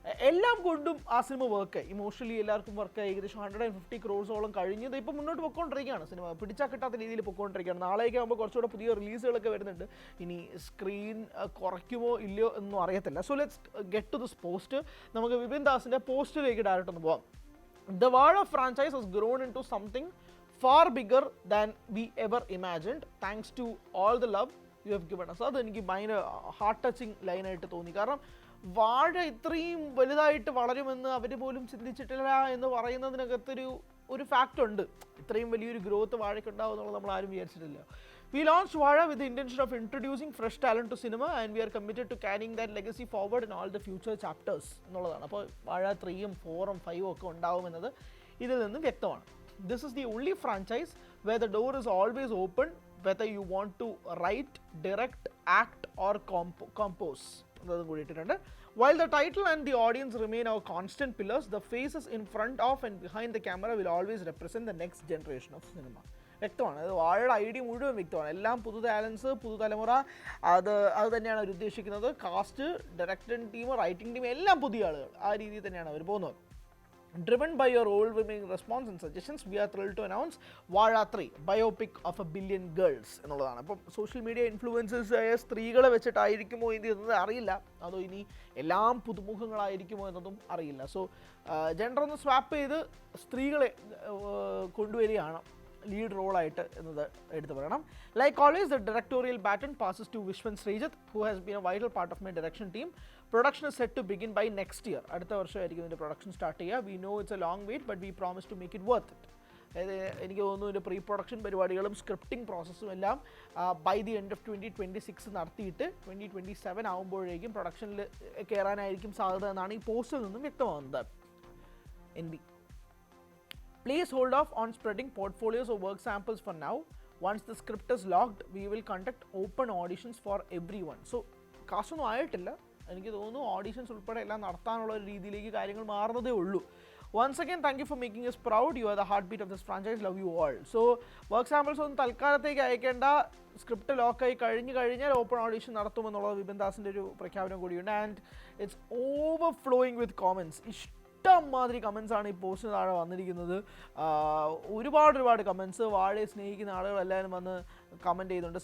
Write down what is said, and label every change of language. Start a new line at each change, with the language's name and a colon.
Malayalam: എല്ലാം കൊണ്ടും ആ സിനിമ വർക്ക്, ഇമോഷണലി എല്ലാവർക്കും വർക്ക്. ഏകദേശം 150 crores കഴിഞ്ഞത് ഇപ്പോൾ മുന്നോട്ട് പൊയ്ക്കൊണ്ടിരിക്കുകയാണ്. സിനിമ പിടിച്ചാൽ കിട്ടാത്ത രീതിയിൽ പൊയ്ക്കൊണ്ടിരിക്കുകയാണ്. നാളെയൊക്കെ ആകുമ്പോൾ കുറച്ചുകൂടെ പുതിയ റിലീസുകളൊക്കെ വരുന്നുണ്ട്. ഇനി സ്ക്രീൻ കുറയ്ക്കുമോ ഇല്ലയോ എന്നൊന്നും അറിയത്തില്ല.
English: So let's get to this post.
Malayalam: നമുക്ക് വിപിൻ ദാസിൻ്റെ പോസ്റ്റിലേക്ക് ഡയറക്റ്റ് ഒന്ന് പോവാം.
English: The Vada franchise has grown into something far bigger than we ever imagined, thanks to all the love you have given us.
Malayalam: അത് എനിക്ക് ഭയങ്കര ഹാർട്ട് ടച്ചിങ് ലൈനായിട്ട് തോന്നി. കാരണം വാഴ ഇത്രയും വലുതായിട്ട് വളരുമെന്ന് അവർ പോലും ചിന്തിച്ചിട്ടില്ല എന്ന് പറയുന്നതിനകത്തൊരു ഫാക്റ്റ് ഉണ്ട്. ഇത്രയും വലിയൊരു ഗ്രോത്ത് വാഴയ്ക്ക് ഉണ്ടാവും എന്നുള്ളത് നമ്മൾ ആരും വിചാരിച്ചിട്ടില്ല.
English: We launched Vada with the intention of introducing fresh talent to cinema, and we are committed to carrying that legacy forward in all the future chapters
Malayalam: എന്നുള്ളതാണ്. അപ്പോൾ വാഴ 3ഉം 4ഉം 5ഉം ഒക്കെ ഉണ്ടാവുമെന്നത് ഇതിൽ നിന്നും വ്യക്തമാണ്.
English: This is the only franchise where the door is always open, whether you want to write, direct, act or compose.
Malayalam: എന്നതും കൂടിയിട്ടുണ്ട്.
English: While the title and the audience remain our constant pillars, the faces in front of and behind the camera will always represent the next generation of cinema.
Malayalam: വ്യക്തമാണ്. അത് വാഴയുടെ idea മുഴുവൻ വ്യക്തമാണ്. എല്ലാം പുതു talents, പുതുതലമുറ, അത് തന്നെയാണ് അവർ ഉദ്ദേശിക്കുന്നത്. കാസ്റ്റ്, ഡയറക്ടറിംഗ് ടീം, റൈറ്റിംഗ് ടീം എല്ലാം പുതിയ ആളുകൾ. ആ രീതിയിൽ തന്നെയാണ് അവർ പോകുന്നത്.
English: Driven by your overwhelming response and suggestions, we are thrilled to announce Vada 3, Biopic of a Billion Girls
Malayalam: എന്നുള്ളതാണ്. അപ്പം സോഷ്യൽ മീഡിയ ഇൻഫ്ലുവൻസേഴ്സ് ആയ സ്ത്രീകളെ വെച്ചിട്ടായിരിക്കുമോ ഇത് അറിയില്ല. അതോ ഇനി എല്ലാം പുതുമുഖങ്ങളായിരിക്കുമോ എന്നതും അറിയില്ല. സോ ജെൻഡർ ഒന്ന് സ്വാപ്പ് ചെയ്ത് സ്ത്രീകളെ കൊണ്ടുവരികയാണ് ലീഡ് റോളായിട്ട് എന്നത് എടുത്തു പറയണം.
English: Like always, the directorial baton passes to Vishwan Srijit, who has been a vital part of my direction team. Production is set to begin by next year.
Malayalam: അടുത്ത വർഷമായിരിക്കും ഇതിൻ്റെ production start ചെയ്യുക.
English: We know it's a long wait, but we promise to make it worth it.
Malayalam: എനിക്ക് തോന്നുന്നു ഇതിൻ്റെ pre production പരിപാടികളും scripting പ്രോസസ്സും എല്ലാം
English: by the end of 2026
Malayalam: നടത്തിയിട്ട് 2027 ആകുമ്പോഴേക്കും പ്രൊഡക്ഷനിൽ കയറാനായിരിക്കും സാധ്യത എന്നാണ് ഈ പോസ്റ്റിൽ നിന്നും വ്യക്തമാകുന്നത്.
English: NB. Please hold off on spreading portfolios or work samples for now. Once the script is locked, we will conduct open auditions for everyone.
Malayalam: So കാശൊന്നും ആയിട്ടില്ല. എനിക്ക് തോന്നുന്നു ഓഡീഷൻസ് ഉൾപ്പെടെ എല്ലാം നടത്താനുള്ള ഒരു രീതിയിലേക്ക് കാര്യങ്ങൾ മാറുന്നതേ ഉള്ളൂ.
English: Once again, thank you for making us proud. You are the heartbeat of this franchise. Love you all.
Malayalam: So work samples ഒന്നും തൽക്കാലത്തേക്ക് അയക്കേണ്ട. സ്ക്രിപ്റ്റ് ലോക്കായി കഴിഞ്ഞാൽ ഓപ്പൺ ഓഡീഷൻ നടത്തുമെന്നുള്ളത് വിപിൻ ദാസിൻ്റെ ഒരു പ്രഖ്യാപനം കൂടിയുണ്ട്.
English: And it's overflowing with comments.
Malayalam: ഇഷ്ടംമാതിരി comments ആണ് ഈ പോസ്റ്റിന് താഴെ വന്നിരിക്കുന്നത്. ഒരുപാട് കമൻസ്. വാഴയെ സ്നേഹിക്കുന്ന ആളുകൾ എല്ലാവരും വന്ന് കമൻറ്റ് ചെയ്യുന്നുണ്ട്.